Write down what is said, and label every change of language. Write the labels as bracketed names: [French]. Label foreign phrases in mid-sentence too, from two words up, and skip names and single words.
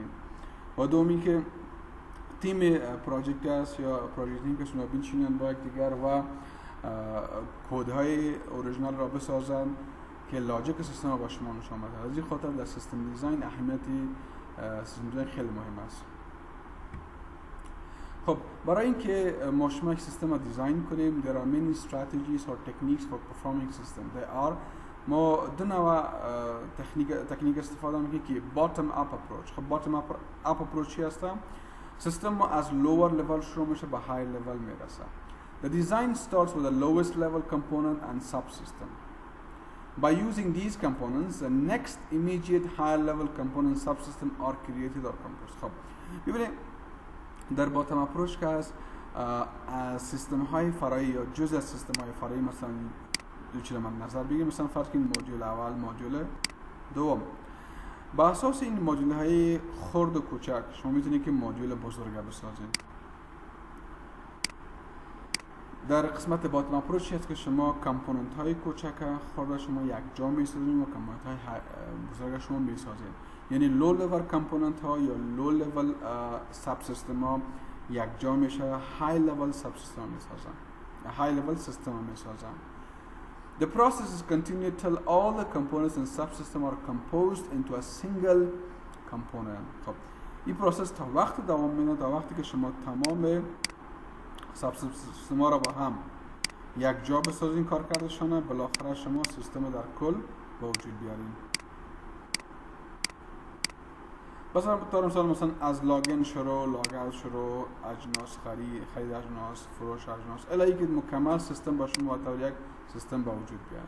[Persian] و دومی که [English] team project [Persian] است یا [English] project team [Persian] که شما بنشینن با یکدیگر و کدهای اوریجینال را بسازن که لاجیک سیستم با شما نشان بده. از این خاطر در [English] system design [Persian] اهمیتی [English] system design [Persian] خیلی مهم است. خب برای اینکه ما شما یک سیستم را دیزاین کنیم [English] there are many strategies or techniques for performing system. [Persian] ما دو نوع تکنیک استفاده میکنیم که [English] bottom up approach. [Persian] خب [English] bottom up approach [Persian] چی هست؟ سیستم ما از [English] lower level [Persian] شروع میشه به [English] high level [Persian] میرسه. [English] The design starts with the lowest level component and subsystem. By using these components, the next immediate higher level component subsystem are created or composed. [Persian] خب ببینید در [English] bottom approach [Persian] که هست از سیستم های فرعی یا جزء از سیستم های فرعی مثلا دو چیز من نظر بگیم، مثلا فرض کنید مدیول اول مدیول دوم. با اساس این مدیول های خرد و کوچک شما میتونید که مدیول بزرگ بسازید. در قسمت [English] bottom approach [Persian] هست که شما کامپوننت های کوچک خرد شما یک جا میسازید و کامپوننت های بزرگ شما میسازید. یعنی [English] low level component [Persian] ها یا [English] low level sub system [Persian] ها یک جا میشه، [English] high level sub system [Persian] میسازن، [English] high level system [Persian] میسازن. [English] The process is continued till all the components and subsystem are composed into a single component. [Persian] خب این پروسس تا وقت دوام میده تا وقتی که شما تمام سابسیستم ها را با هم یک جا بسازین کار کردشانه، بالاخره شما سیستم در کل با وجود بیارین. مثلا از لاگین شروع، [English] log out [Persian] شروع، اجناس خرید اجناس، فروش اجناس، الی که مکمل سیستم با شما طور یک سیستم با وجود بیاره.